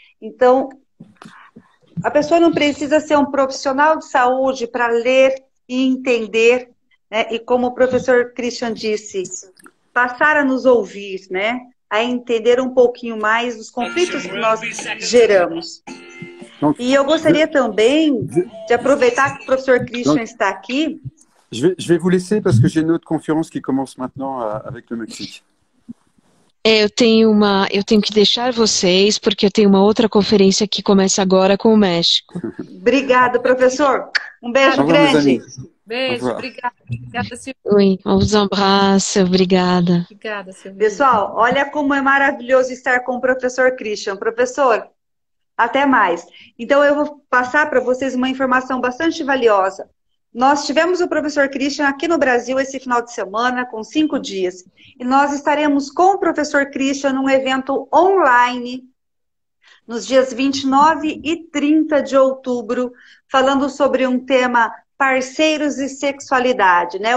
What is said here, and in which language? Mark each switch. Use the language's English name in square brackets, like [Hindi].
[Portuguese] Então, a pessoa não precisa ser um profissional de saúde para ler e entender, né? E como o professor Christian disse, passar a nos ouvir, né? A entender um pouquinho mais dos conflitos que nós geramos. E eu gostaria também de aproveitar que o professor Christian está aqui. [French] Je vais vous laisser parce que j'ai une autre conférence qui commence maintenant avec le Mexique. [Portuguese] Eu tenho que deixar vocês, porque eu tenho uma outra conferência que começa agora com o México. Obrigada, professor. Um beijo grande. Beijo, obrigada. Obrigada, Silvia. [French] Oui, on vous embrasse, [Portuguese] obrigada. Obrigada, Silvia. Pessoal, olha como é maravilhoso estar com o professor Christian. Professor, até mais. Então, eu vou passar para vocês uma informação bastante valiosa. Nós tivemos o professor Christian aqui no Brasil esse final de semana, com 5 dias. E nós estaremos com o professor Christian num evento online, nos dias 29 e 30 de outubro, falando sobre um tema parceiros e sexualidade, né?